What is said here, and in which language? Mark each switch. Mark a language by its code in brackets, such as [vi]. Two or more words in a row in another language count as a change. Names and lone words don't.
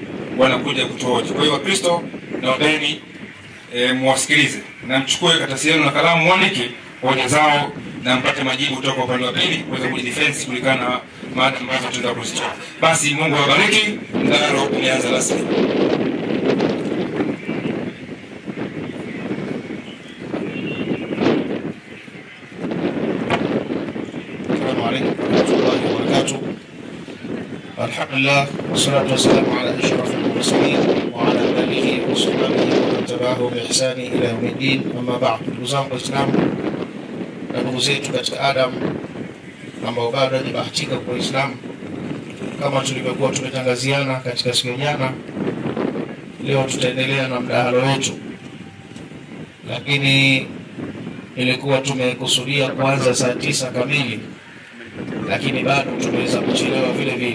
[sw] Wanakuja kutoa hoja. Kwa hiyo Wakristo na wadeni muwasikilize na mchukue karatasi yenu na kalamu, muandike hoja zao na mpate majibu kutoka upande wa pili kuweza kujidefense kulingana na mada ambazo tunataka kuzitoa. Basi Mungu awabariki. Mdahalo umeanza rasmi. [ar] السلام عليكم ورحمة الله وبركاته. الحمد لله والصلاة والسلام على أشرف المرسلين وعلى آله وصحبه ومن تبعهم بإحسان إلى يوم الدين. أما بعد. [sw] Ndugu zangu Waislamu na ndugu zetu katika Adam ambao bado hawajabahatika kwa Uislamu, kama tulivyokuwa tumetangaziana katika siku ya jana, leo tutaendelea na mdahalo wetu, lakini ilikuwa tumekusudia kuanza saa 9 kamili, lakini bado tumeweza kuchelewa vile vile.